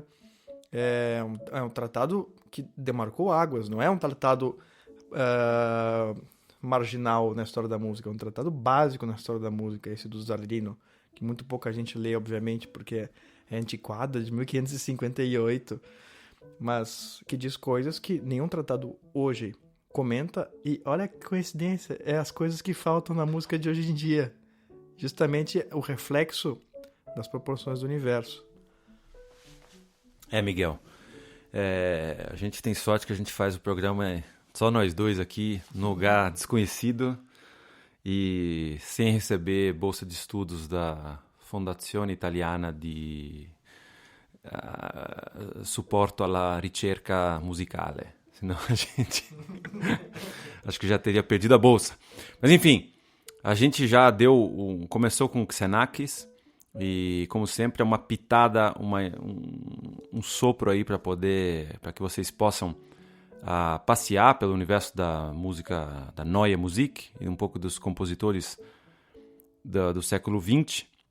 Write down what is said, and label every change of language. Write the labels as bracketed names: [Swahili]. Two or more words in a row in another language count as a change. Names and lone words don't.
[Portuguese] É um tratado que demarcou águas, não é um tratado marginal na história da música, é um tratado básico na história da música, esse do Zarlino, que muito pouca gente lê, obviamente, porque é antiquada, de 1558, mas que diz coisas que nenhum tratado hoje comenta, e olha que coincidência, é as coisas que faltam na música de hoje em dia, justamente o reflexo das proporções do universo. Miguel, a gente tem sorte que a gente faz o programa só nós dois aqui, no lugar desconhecido e sem receber bolsa de estudos da Fondazione Italiana supporto alla ricerca musicale. Senão a gente acho que já teria perdido a bolsa. Mas enfim, a gente já começou com o Xenakis e, como sempre, é uma pitada, um sopro aí para que vocês possam passear pelo universo da música, da [German] Neue Musik [Portuguese] e um pouco dos compositores do século XX.